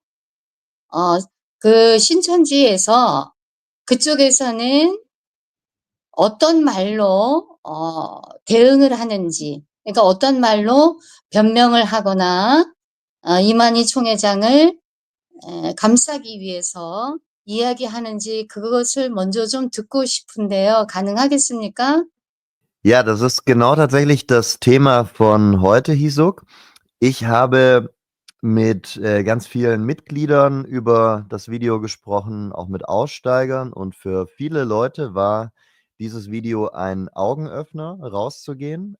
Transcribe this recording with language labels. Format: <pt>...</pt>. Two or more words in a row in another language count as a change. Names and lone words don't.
<ko>그 신천지에서 그쪽에서는 어떤 말로 대응을 하는지, 그러니까 어떤 말로 변명을 하거나 이만희 총회장을 감싸기 위해서 이야기하는지 그것을 먼저 좀 듣고 싶은데요. 가능하겠습니까?</ko> <de>Ja, das ist genau tatsächlich das Thema von heute, Hisuk. Ich habe mit ganz vielen Mitgliedern über das Video gesprochen, auch mit Aussteigern. Und für viele Leute war dieses Video ein Augenöffner, rauszugehen.</de>